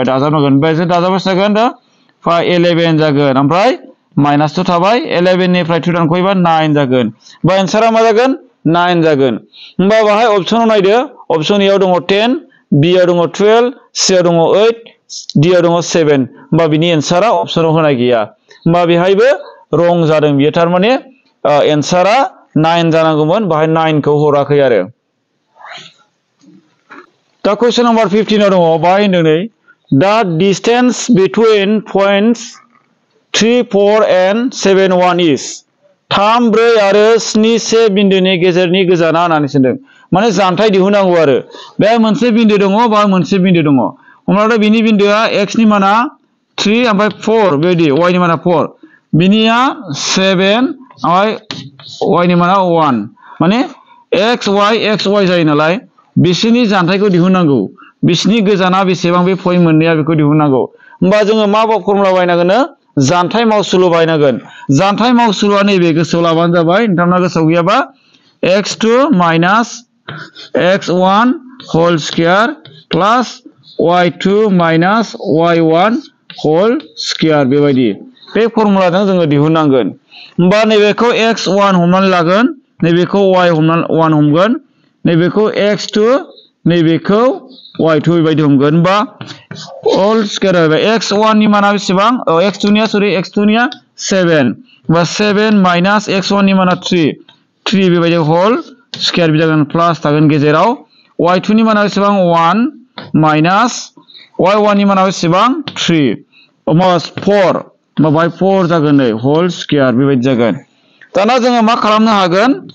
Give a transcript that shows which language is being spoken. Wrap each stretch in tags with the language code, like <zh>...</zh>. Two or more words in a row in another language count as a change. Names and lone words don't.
<brx>दाजाबनांगोन ओमफ्राय जों दाजाबबाय जागोन दा 11 जागोन ओमफ्राय माइनास 2 थाबाय 11 निफ्राय 2 दानख'योबा 9 जागोन बा एन्सारा मा जागोन 9 जागोन होमबा बाहाय अप्शनाव नायदो अप्शन ए आव दङ 10 बि आव दङ 12 सि आव दङ 8 डि आव दङ 7 होमबा बिनि एन्सारा अप्शनाव होनाय गैया होमबा बेहायबो रं जादों बियो थारमाने एन्सारा 9 जानांगौमोन बाहाय 9 खौ हराखै आरो दा क्वेश्चन नम्बर 15 आव दङ बाहाय होनदों नै दा</brx> <en>distance between points 3 4 and 7 1 is 3 4</en> <brx>आरो 7 1 बिन्दुनि गेजेरनि गोजाना होननानै सोंदों माने जानथाय दिहुननांगौ आरो बे मोनसे बिन्दु दङ बा मोनसे बिन्दु दङ हमना ला बिनि बिन्दुआ x नि माना 3 ओमफ्राय 4 बेबायदि y नि माना 4 बिनिया 7 ओमफ्राय y नि माना 1 माने x y जायो नालाय बिसिनि जानथायखौ दिहुननांगौ बिसिनि गोजाना बेसेबां बे पॉइंट मोननैया बेखौ दिहुननांगौ होमबा जोङो मा फर्मुला बाहायनांगोन जानथाय मावसुलु बाहायनांगोन जानथाय मावसुलुआ नैबे गोसोआव लाबानो जाबाय नोंथांना गोसोआव गैयाबा</brx> <en>x2 minus x1 whole square plus y2 minus y1 whole square</en> <brx>बेबायदि बे फर्मुलाजों जोङो दिहुननांगोन होमबा नैबेखौ x1 हमनानै लागोन नैबेखौ y1 हमगोन नैबेखौ x2 नैबेखौ y2 बेबायदि हमगोन होमबा</brx> <en>all square</en> <brx>जाबाय x1 नि माना बेसेबां x2 निया 7 बा 7 minus x1 नि माना 3 बेबायदि</brx> <en>whole square</en> <brx>जागोन प्लास थागोन गेजेराव y2 नि माना बेसेबां 1 minus y1 नि माना बेसेबां 3 मास 4 बाय 4 जागोन नै</brx> <en>whole square</en> <brx>बेबायदि जागोन दाना जोङो मा खालामनो हागोन</brx>